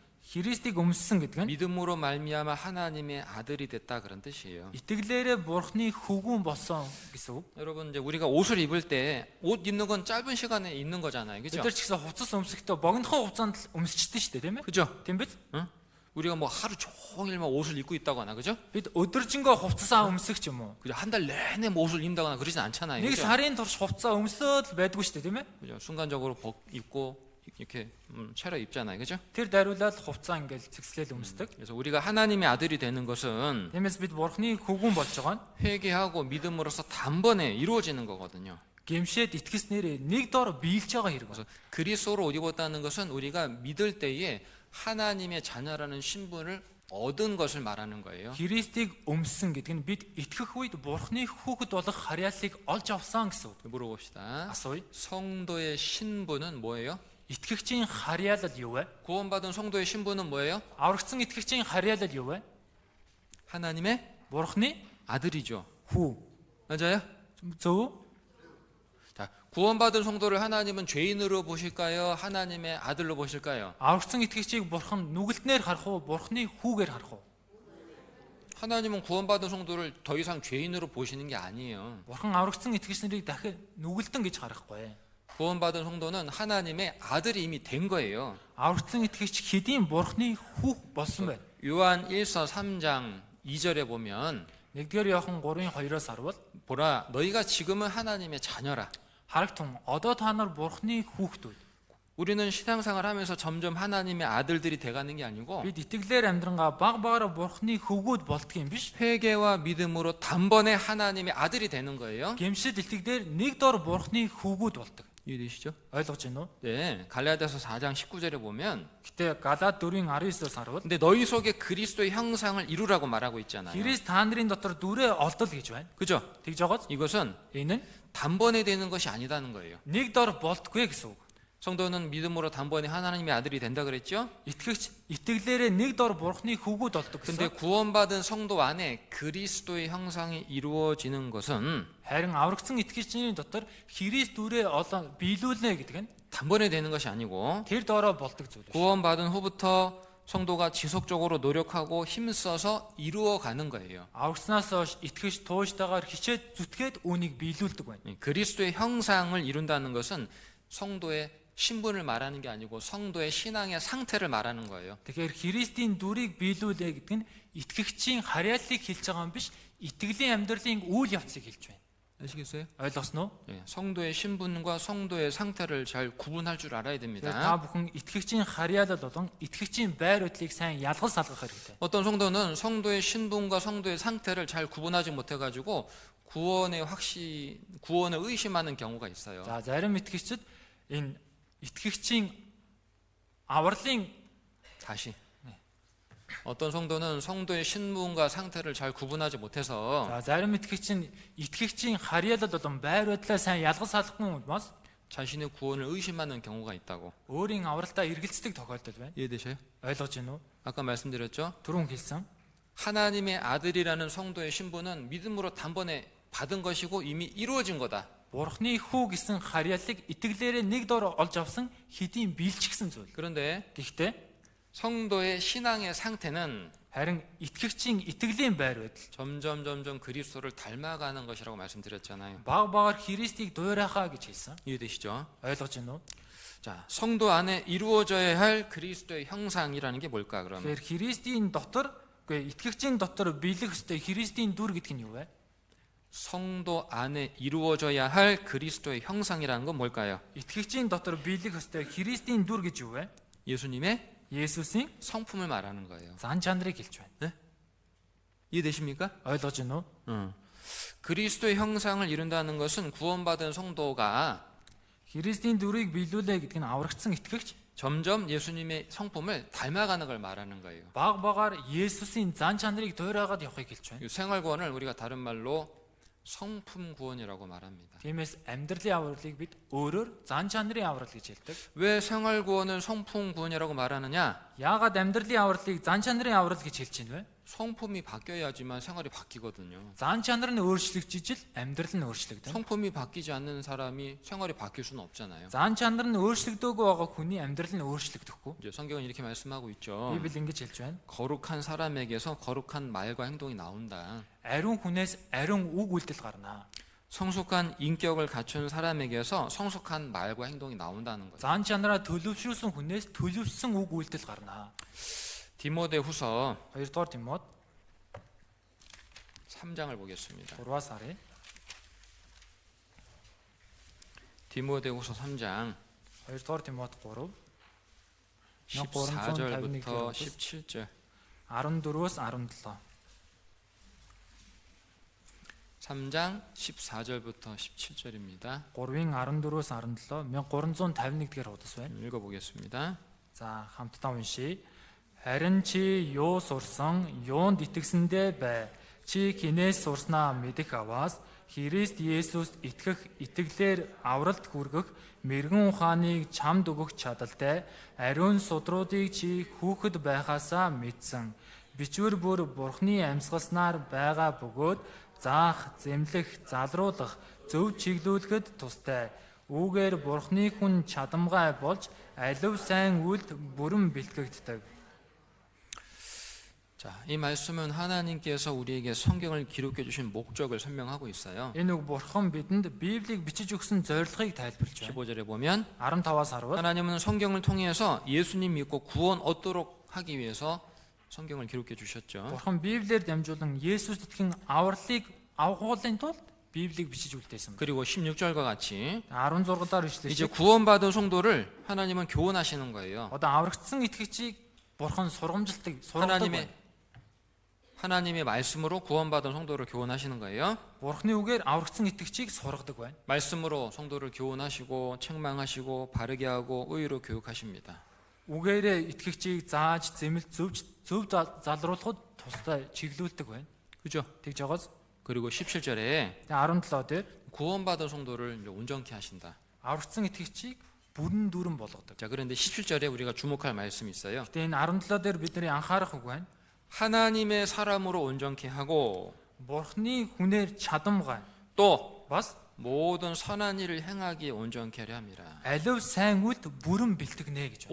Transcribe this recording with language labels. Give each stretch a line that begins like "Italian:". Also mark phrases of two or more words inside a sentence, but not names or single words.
Mongolian: Христийг өмссөн гэдэг нь
Korean: 믿음으로 말미암아 하나님의 아들이 됐다 그런 뜻이에요.
Mongolian: итгэлээрээ Бурхны хөвгүүн болсон гэсэн үг.
Korean: 여러분 이제 우리가 옷을 입을 때 옷 입는 건 짧은 시간에 입는 거잖아요,
Mongolian: Бид
Korean: 그죠?
Mongolian: нар ч гэсэн хувцас өмсөхдөө богинохон хугацаанд өмсчихдээ шүү дээ, тийм ээ?
Korean: 그죠?
Mongolian: Тийм биз?
Korean: 응? 우리가 뭐 하루 종일만 옷을 입고 있다거나, 그죠?
Mongolian: Бид өдөржингөө хувцасаа өмсөх ч юм уу?
Korean: 그죠? 한 달 내내 뭐 옷을 입다거나 그러진 않잖아요,
Mongolian: Нэг
Korean: 그죠?
Mongolian: сарын турш хувцас өмсөөд л байдгүй шүү дээ, тийм ээ?
Korean: 그죠? 순간적으로 입고 이렇게 차려 입잖아요, 그죠?
Mongolian: Тэр дариулаад хувцас ингээл цэгслээл өмсдөг.
Korean: 그래서 우리가 하나님의 아들이 되는 것은
Mongolian: Тиймээс бид Бурхны хөвгүүн болж байгаа нь
Korean: 회개하고 믿음으로써 단번에 이루어지는 거거든요.
Mongolian: гэмшээд итгэснээрээ нэг дор биелж байгаа хэрэг.
Korean: 그래서 그리스도로 옷 입었다는 것은 우리가 믿을 때에 하나님의 자녀라는 신분을 얻은 것을 말하는 거예요.
Mongolian: Христийг өмссөн гэдэг нь бид итгэх үед Бурхны хүүхэд болох харьяаллыг олж авсан гэсэн үг.
Korean: 물어봅시다.
Mongolian: Асууя.
Korean: 성도의 신분은 뭐예요?
Mongolian: Итгэгчийн харьяалал юу вэ?
Korean: 구원받은 성도의 신분은 뭐예요?
Mongolian: Аврагдсан итгэгчийн харьяалал юу вэ?
Korean: 하나님의
Mongolian: Бурхны
Korean: 아들이죠.
Mongolian: хүү.
Korean: 맞아요?
Mongolian: Зөв.
Korean: 자, 구원받은 성도를 하나님은 죄인으로 보실까요? 하나님의 아들로 보실까요?
Mongolian: Аврагдсан итгэгчийг Бурхан нүгэлтнээр харах уу, Бурхны хүүгээр харах уу?
Korean: 하나님은 구원받은 성도를 더 이상 죄인으로 보시는 게 아니에요.
Mongolian: Бурхан аврагдсан итгэгчнэрийг дахин нүгэлтэн гэж харахгүй.
Korean: 구원받은 성도는 하나님의 아들이 이미 된 거예요.
Mongolian: Аврагдсан итгэгч хэдийн Бурхны хүүх болсон байна.
Korean: 요한 1서 3장 2절에 보면
Mongolian: 1-р Иохан 3:2-оос харвал
Korean: 보라 너희가 지금은 하나님의 자녀라.
Mongolian: харагтун одоо та нар Бурхны хүүхдүүд.
Korean: 우리는 신앙생활 하면서 점점 하나님의 아들들이 돼가는 게 아니고
Mongolian: Бид итгэлээр амьдрангаа баг багаараа Бурхны хөвгүүд болдгийм биш.
Korean: 회개와 믿음으로 단번에 하나님의 아들이 되는 거예요.
Mongolian: Гэмшил итгэдээр нэг дор Бурхны хөвгүүд болдог.
Korean: 이해되시죠?
Mongolian: ойлгож байна уу?
Korean: 네, 갈라디아서 4장 19절에 보면
Mongolian: Гэтэ Галаад 4:19-оос харвал
Korean: 근데 너희 속에 그리스도의 형상을 이루라고 말하고 있잖아요.
Mongolian: Христ та нарын дотор дүрээ олдол гэж байна.
Korean: 그죠?
Mongolian: Тэгж байгааз
Korean: 이것은
Mongolian: энэ нь
Korean: 단번에 되는 것이 아니다는 거예요.
Mongolian: нэг дор болдгүй гэсэн үг.
Korean: 성도는 믿음으로 단번에 하나님의 아들이 된다 그랬죠?
Mongolian: Итгэгч итгэлээрээ нэг дор Бурхны хөвгүүд болдог
Korean: 근데
Mongolian: гэсэн.
Korean: 구원받은 성도 안에 그리스도의 형상이 이루어지는 것은
Mongolian: Харин аврагдсан итгэгчний дотор Христ дүрээ олон биелүүлнэ гэдэг нь
Korean: 단번에 되는 것이 아니고
Mongolian: тэр доороо болдог зүйл биш.
Korean: 구원받은 후부터 성도가 지속적으로 노력하고 힘써서 이루어가는 거예요.
Mongolian: Аврагснаас хойш итгэгч тууштайгаар хичээд зүтгээд үүнийг биелүүлдэг байна.
Korean: 그리스도의 형상을 이룬다는 것은 성도의 신분을 말하는 게 아니고 성도의 신앙의 상태를 말하는 거예요.
Mongolian: Тэгэхээр Христийн дүрийг биелүүлээ гэдэг нь итгэгчийн харьяаллыг хэлж байгаа юм биш, итгэлийн амьдралын үйл явцыг хэлж байна.
Korean: 아시겠어요?
Mongolian: Ойлгосноо?
Korean: 예, 성도의 신분과 성도의 상태를 잘 구분할 줄 알아야
Mongolian: Тэгэхээр
Korean: 됩니다.
Mongolian: та бүхэн 이тгэгчийн харьяалал болон итгэгчийн байр байдлыг сайн ялгаж салгах хэрэгтэй.
Korean: 어떤 성도는 성도의 신분과 성도의 상태를 잘 구분하지 못해가지고 구원을 의심하는 경우가 있어요.
Mongolian: За зарим итгэгчид энэ итгэгчийн авралын
Korean: 다시 어떤 성도는 성도의 신분과 상태를 잘 구분하지 못해서
Mongolian: за зарим итгэгчийн харьяалал болон байр байдлаа сайн ялгаж салгахгүй хүмүүс
Korean: 자신의 구원을 의심하는 경우가 있다고.
Mongolian: өөрийн авралтаа эргэлздэг тохиолдол байна.
Korean: 이해되셔요?
Mongolian: ойлгож байна уу?
Korean: 아까 말씀드렸죠?
Mongolian: түрүүн хэлсэн.
Korean: 하나님의 아들이라는 성도의 신분은 믿음으로 단번에 받은 것이고 이미 이루어진 거다.
Mongolian: Бурхны хүү гэсэн харьяаллыг итгэлээрээ нэг дор олж авсан хэдийн биелчихсэн зүйл.
Korean: 그런데
Mongolian: Гэхдээ
Korean: 성도의 신앙의 상태는
Mongolian: харин итгэгчийн итгэлийн байр байдал
Korean: 점점 그리스도를 닮아가는 것이라고 말씀드렸잖아요.
Mongolian: баг багаар Христийг дуурайхаа гэж хэлсэн.
Korean: 이해되시죠?
Mongolian: ойлгож байна уу?
Korean: 자, 성도 안에 이루어져야 할 그리스도의 형상이라는 게 뭘까 그러면?
Mongolian: Тэгэхээр Христийн дотор, үгүй итгэгчийн дотор биелэх ёстой Христийн дүр гэдэг нь юу вэ?
Korean: 성도 안에 이루어져야 할 그리스도의 형상이라는 건 뭘까요?
Mongolian: Итгэгчийн дотор биелэх ёстой Христийн дүр гэж юу вэ?
Korean: 예수님의
Mongolian: Есүсийн
Korean: 성품을 말하는 거예요.
Mongolian: зан чанарыг хэлж байна.
Korean: 이해되십니까?
Mongolian: Ойлгож байна уу?
Korean: 그리스도의 형상을 이룬다는 것은 구원받은 성도가
Mongolian: Христийн дүрийг биелүүлээ гэдэг нь аврагдсан итгэгч
Korean: 점점 예수님의 성품을 닮아가는 걸 말하는 거예요.
Mongolian: баг багаар Есүсийн зан чанарыг дуурайгаад явахыг хэлж байна.
Korean: 이 생활구원을 우리가 다른 말로 성품 구원이라고 말합니다.
Mongolian: Тиймээс амьдралын авралыг бид өөрөөр зан чанарын аврал гэж хэлдэг.
Korean: 왜 생활구원을 성품 구원이라고 말하느냐?
Mongolian: Яагаад амьдралын авралыг зан чанарын аврал гэж хэлж байна вэ?
Korean: 성품이 바뀌어야지만 생활이 바뀌거든요.
Mongolian: Зан чанар нь өөрчлөгдөж амьдрал нь өөрчлөгдөн.
Korean: 성품이 바뀌지 않는 사람이 생활이 바뀔 수는 없잖아요.
Mongolian: Зан чанар нь өөрчлөгдөөгүй байгаа хүний амьдрал нь өөрчлөгдөхгүй.
Korean: 이제 성경은 이렇게 말씀하고 있죠.
Mongolian: Библи ингэж хэлж байна.
Korean: 거룩한 사람에게서 거룩한 말과 행동이 나온다.
Mongolian: Ариун хүнээс ариун үг үйлдэл гарна.
Korean: 성숙한 인격을 갖춘 사람에게서 성숙한 말과 행동이 나온다는 거예요.
Mongolian: Зан чанараа төлөвшүүлсэн хүнээс төлөвшсөн үг үйлдэл гарна.
Korean: 디모데후서
Mongolian: 2-р Тимот
Korean: 3장을 보겠습니다.
Mongolian: 3-аас харъя.
Korean: 디모데후서 3장
Mongolian: 2-р Тимот 3
Korean: 14절부터 17절.
Mongolian: 14-өөс 17.
Korean: 3장 14절부터 17절입니다.
Mongolian: 3-ын 14-өөс 17 1351-р хуудас байна.
Korean: 읽어보겠습니다.
Mongolian: За хамтдаа уншийе. Харин чи юу сурсан, юунд итгэсэндээ бай. Чи хинээс сурснаа мэдэх аваас Христ Есүст итгэх итгэлээр авралт хүргэх мэрэгэн ухааныг чамд өгөх чадалтай ариун судруудыг чи хүүхэд байхаасаа мэдсэн. Бичвэр бүр Бурхны амьсгалснаар байгаа бөгөөд заах, зэмлэх, залруулах, зөв чиглүүлэхэд тустай. Үүгээр Бурхны хүн чадамгай болж алив сайн үйлд бүрэн бэлтгэгддэг.
Korean: 자, 이 말씀은 하나님께서 우리에게 성경을 기록해 주신 목적을 설명하고 있어요.
Mongolian: Энэ үг Бурхан бидэнд Библийг бичиж өгсөн зорилгыг тайлбарлаж байна.
Korean: 15절에 보면
Mongolian: 15-аас харвал
Korean: 하나님은 성경을 통해서 예수님 믿고 구원 얻도록 하기 위해서 성경을 기록해 주셨죠.
Mongolian: Бурхан Библиэр дамжуулан Есүст итгэн авралыг авахуулын тулд Библийг бичиж үлдээсэн.
Korean: 그리고 16절과 같이
Mongolian: 16-аар ишлээ.
Korean: 이제 구원받은 성도를 하나님은 교훈하시는 거예요.
Mongolian: Одоо аврагдсан итгэгчийг Бурхан сургамжилдаг, сургадаг.
Korean: 하나님의 말씀으로 구원받은 성도를 교훈하시는 거예요.
Mongolian: Бурханы үгээр аврагдсан итгэгчийг сургадаг байна.
Korean: 말씀으로 성도를 교훈하시고 책망하시고 바르게 하고 의로 교육하십니다.
Mongolian: Үгээрээ итгэгчийг зааж, зэмэлт зөв залруулахад тусдаа чиглүүлдэг байна.
Korean: 그죠?
Mongolian: Тэгж байгааз.
Korean: 그리고 17절에
Mongolian: 17 дээр
Korean: 구원받은 성도를 이제 온전케 하신다.
Mongolian: аврагдсан итгэгчийг бүрэн дүүрэн болгодог.
Korean: 자, 그런데 17절에 우리가 주목할 말씀이 있어요.
Mongolian: Тэгээ энэ 17 дээр бидний анхаарах үг байна.
Korean: 하나님의 사람으로 온전케 하고
Mongolian: Бурхны хүнээр чадамгай
Korean: 또
Mongolian: бас
Korean: 모든 선한 일을 행하기에 온전케 하려 함이라.
Mongolian: алив сайн үйлд бүрэн бэлтгэнэ гэж байна.